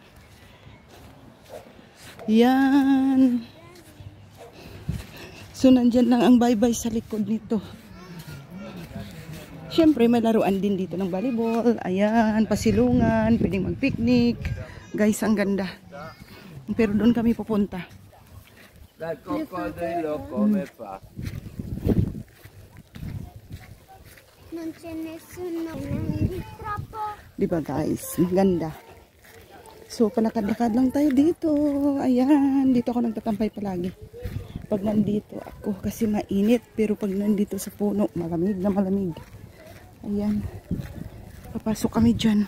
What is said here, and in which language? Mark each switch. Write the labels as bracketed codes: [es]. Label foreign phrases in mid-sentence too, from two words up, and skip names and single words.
[tl] Yan. So nandyan lang ang baybay sa likod nito. Siyempre may laruan din dito ng volleyball. Ayan, pasilungan, pwedeng mag-picnic. Guys, ang ganda. Pero doon kami pupunta. [it] La coccodrillo come fa? Non c'è nessuno, non troppo. [tl] Diba guys, maganda. So palakad-lakad lang tayo dito. Ayan, dito ako nagtatampay palagi. Pag nandito ako kasi mainit, pero pag nandito sa puno, malamig na malamig. Ayan, papasok kami dyan.